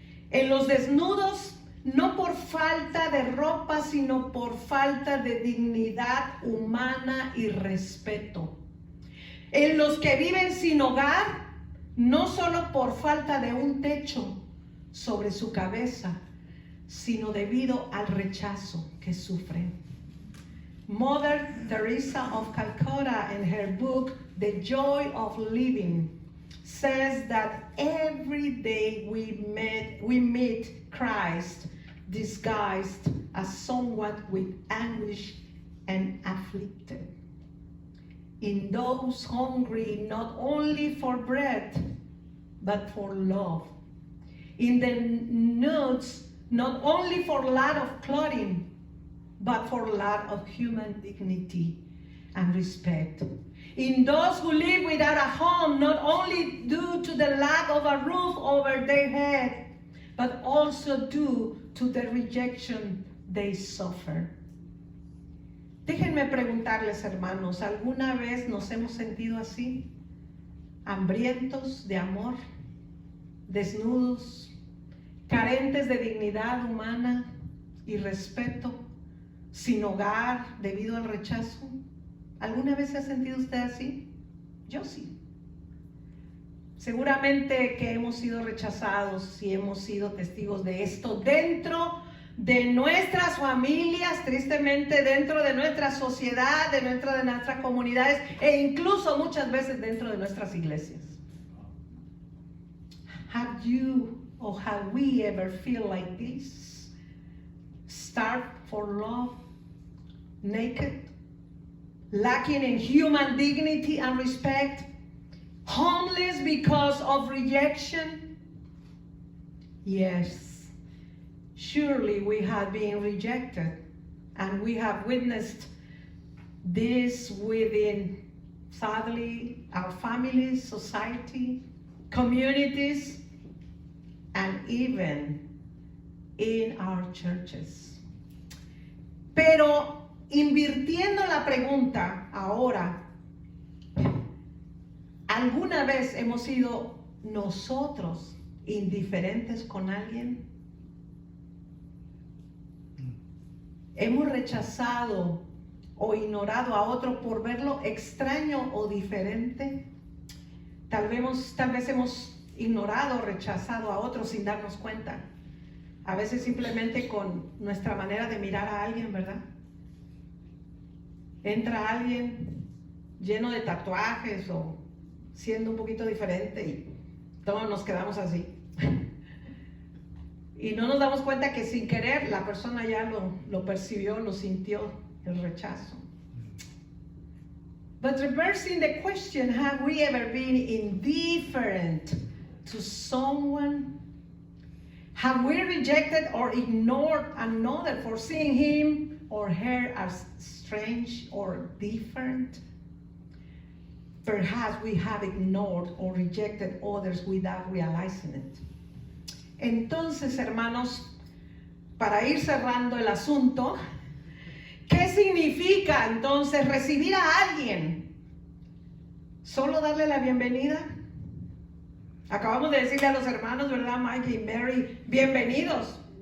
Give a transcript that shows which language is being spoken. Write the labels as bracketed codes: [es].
[es] En los desnudos, no por falta de ropa, sino por falta de dignidad humana y respeto. En los que viven sin hogar, no solo por falta de un techo sobre su cabeza, sino debido al rechazo que sufren. [en] Mother Teresa of Calcutta, in her book, The Joy of Living, says that every day we meet Christ disguised as someone with anguish and afflicted. In those hungry not only for bread, but for love. In the nudes, not only for lack of clothing, but for lack of human dignity and respect. In those who live without a home, not only due to the lack of a roof over their head, but also due to the rejection they suffer. [es] Déjenme preguntarles, hermanos, ¿alguna vez nos hemos sentido así? Hambrientos de amor, desnudos, carentes de dignidad humana y respeto, sin hogar debido al rechazo. ¿Alguna vez se ha sentido usted así? Yo sí. Seguramente que hemos sido rechazados y hemos sido testigos de esto dentro de nuestras familias, tristemente dentro de nuestra sociedad, dentro de nuestras comunidades e incluso muchas veces dentro de nuestras iglesias. [en] Have you or have we ever feel like this? Starved for love, naked, lacking in human dignity and respect, homeless because of rejection? Yes. Surely we have been rejected, and we have witnessed this within, sadly, our families, society, communities, and even in our churches. [es] Pero invirtiendo la pregunta ahora, ¿alguna vez hemos sido nosotros indiferentes con alguien? ¿Hemos rechazado o ignorado a otro por verlo extraño o diferente? Tal vez hemos ignorado o rechazado a otro sin darnos cuenta. A veces simplemente con nuestra manera de mirar a alguien, ¿verdad? Entra alguien lleno de tatuajes o siendo un poquito diferente y todos nos quedamos así. Y no nos damos cuenta que sin querer la persona ya lo percibió, lo sintió, el rechazo. [en] But reversing the question, have we ever been indifferent to someone? Have we rejected or ignored another for seeing him or her as strange or different? Perhaps we have ignored or rejected others without realizing it. [es] Entonces, hermanos, para ir cerrando el asunto, ¿qué significa entonces recibir a alguien? ¿Solo darle la bienvenida? Acabamos de decirle a los hermanos, ¿verdad, Mike y Mary? Bienvenidos.